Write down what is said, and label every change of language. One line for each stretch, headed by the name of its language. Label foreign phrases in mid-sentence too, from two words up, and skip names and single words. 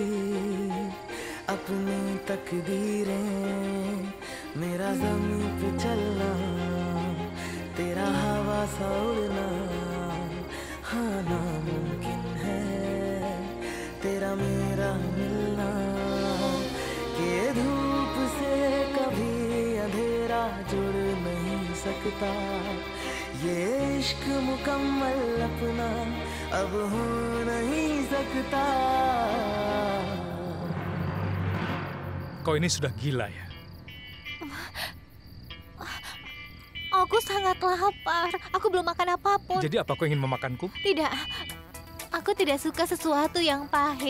Hindi: अपनी तकदीरें मेरा ज़मीं पे चलना तेरा हवा सा उड़ना हाँ नामुमकिन है तेरा मेरा मिलना कि धूप से कभी अंधेरा जुड़ नहीं सकता ये इश्क मुकम्मल अपना अब हो नहीं सकता.
Indonesian: Kau ini sudah gila ya? Aku sangat lapar. Aku belum makan apapun. Jadi apa kau ingin memakanku? Tidak. Aku tidak suka sesuatu yang pahit.